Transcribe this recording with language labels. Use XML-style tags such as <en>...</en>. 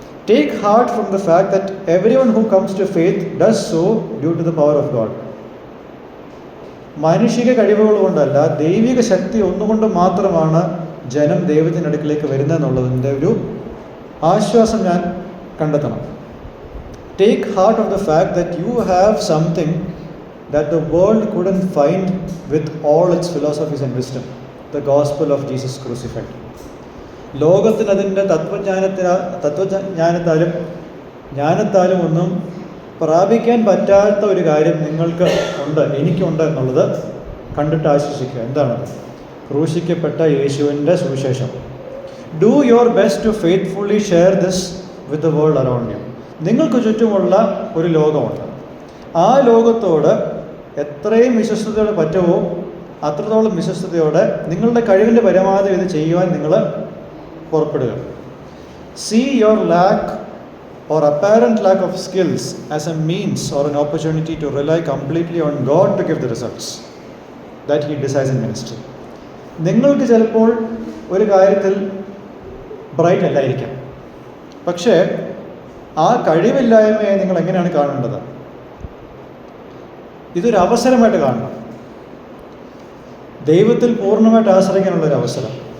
<en>Take heart from the fact that everyone who comes to faith does so due to the power of God.</en> <ml>മാനുഷിക കഴിവുകൾ കൊണ്ടല്ല, ദൈവിക ശക്തി ഒന്നുകൊണ്ട് മാത്രമാണ് ജനം ദൈവത്തിൻ്റെ അടുക്കിലേക്ക് വരുന്നതെന്നുള്ളതിൻ്റെ ഒരു ആശ്വാസം ഞാൻ കണ്ടെത്തണം.</ml> <en>Take heart of the fact that you have something that the world couldn't find with all its philosophies and wisdom, the gospel of Jesus crucified.</en> <ml>ലോകത്തിന് അതിൻ്റെ തത്വജ്ഞാനത്താലും ജ്ഞാനത്താലും ഒന്നും പ്രാപിക്കാൻ പറ്റാത്ത ഒരു കാര്യം നിങ്ങൾക്ക് ഉണ്ട്, എനിക്കുണ്ട് എന്നുള്ളത് കണ്ടിട്ട് ആശ്വസിക്കുക. എന്താണത്? ക്രൂശിക്കപ്പെട്ട യേശുവിൻ്റെ സുവിശേഷം.</ml> <en>Do your best to faithfully share this with the world around you.</en> <ml>നിങ്ങൾക്ക് ചുറ്റുമുള്ള ഒരു ലോകമുണ്ട്. ആ ലോകത്തോട് എത്രയും വിശ്വസ്തയോടെ പറ്റുമോ അത്രത്തോളം വിശ്വസ്തയോടെ നിങ്ങളുടെ കഴിവിൻ്റെ പരമാവധി ഇത് ചെയ്യുവാൻ നിങ്ങൾ പുറപ്പെടുക.</ml> <en>See your lack or apparent lack of skills as a means or an opportunity to rely completely on God to give the results that He desires in ministry.</en> <ml>നിങ്ങൾക്ക് ചിലപ്പോൾ ഒരു കാര്യത്തിൽ ബ്രൈറ്റ് അല്ലായിരിക്കാം, പക്ഷേ ആ കഴിവില്ലായ്മയെ നിങ്ങൾ എങ്ങനെയാണ് കാണേണ്ടത്? ഇതൊരു അവസരമായിട്ട് കാണണം. ദൈവത്തിൽ പൂർണ്ണമായിട്ട് ആശ്രയിക്കാനുള്ളൊരു അവസരം.</ml>